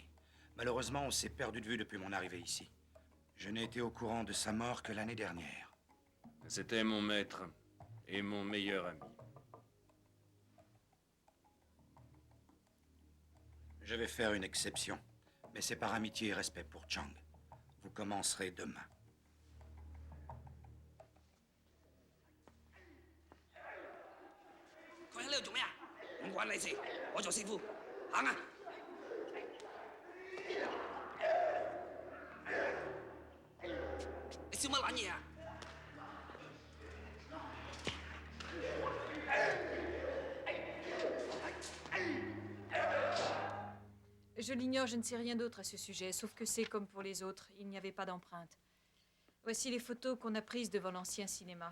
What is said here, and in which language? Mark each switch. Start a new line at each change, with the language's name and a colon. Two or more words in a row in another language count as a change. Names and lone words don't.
French: Malheureusement, on s'est perdu de vue depuis mon arrivée ici. Je n'ai été au courant de sa mort que l'année dernière. C'était mon maître et mon meilleur ami. Je vais faire une exception, mais c'est par amitié et respect pour Chang. Vous commencerez demain.
Cantonese: 佢喺呢度做咩啊？唔關你事，我做師傅。行啊！你笑乜撚嘢啊？
French: Je l'ignore, je ne sais rien d'autre à ce sujet, sauf que c'est comme pour les autres, il n'y avait pas d'empreinte. Voici les photos qu'on a prises devant l'ancien cinéma.